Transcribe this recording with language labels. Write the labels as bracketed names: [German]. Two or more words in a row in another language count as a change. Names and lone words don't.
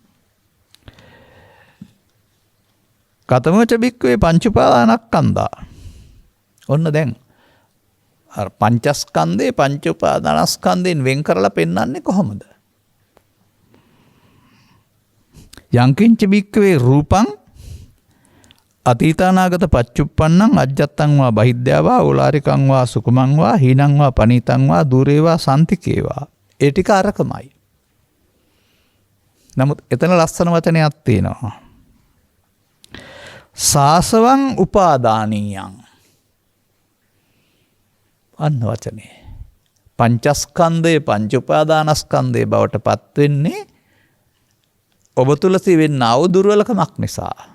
[Pali] කතමෝච බික්කවේ පංච උපාදානස්කන්ධා. [Sinhala] ඔන්න දැන් අර පංචස්කන්ධේ පංච උපාදානස්කන්ධයෙන් වෙන් කරලා පෙන්වන්නේ කොහොමද? [Pali] යංකින්ච බික්කවේ රූපං අතීතානාගත පච්චුප්පන්නං අජ්ජත්තං වා බහිද්ධා ඕලාරිකං වා සුකුමං වා හීනං වා පනීතං වා දුරේවා සම්තිකේවා. [Sinhala] ඒ ටික අරකමයි. නමුත් එතන ලස්සන වචනයක් තියෙනවා. [Pali] සාසවං උපාදානීයං. [Sinhala] අන්න වචනේ. පංචස්කන්ධයේ පංච උපාදානස්කන්ධයේ බවට පත් වෙන්නේ ඔබ තුල තිබෙනා වූ දුර්වලකමක් නිසා.